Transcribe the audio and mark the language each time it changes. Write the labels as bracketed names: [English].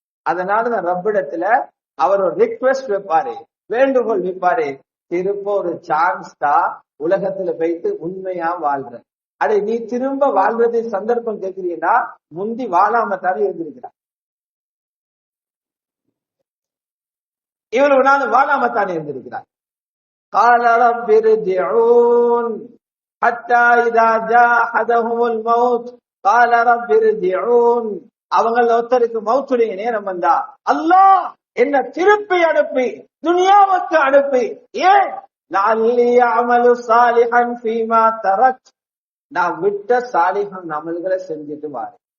[Tamil] அதனாலதான் ரப்பிடத்துல அவர் ஒரு ரிக்வெஸ்ட் வைப்பாரு, வேண்டுகோள் வைப்பாரு, திரும்ப ஒரு சான்ஸ் தான் உலகத்துல போயிட்டு உண்மையா வாழ்ற. அடே நீ திரும்ப வாழ்றது சந்தர்ப்பம் கேட்கிறீங்கன்னா முந்தி வாழாம தானே இருந்திருக்கிறார். இவ்வளவு நாள் வாழாம தானே இருந்திருக்கிறார். [Arabic] قال رب ارجعون حتى اذا جاء احدهم الموت قال رب ارجعون. [Tamil] அவங்கள ஒருத்தருக்கு மௌத்துடைய நேரம் வந்தா, அல்லாஹ் என்ன திருப்பி அனுப்பி துனியாவுக்கு அனுப்பி, ஏன் [Arabic] லஅல்லி அமலு சாலிஹன் ஃபீமா தரக், [Tamil] நான் விட்ட சாலிஹன் அமல்களை செஞ்சுட்டு வாரு.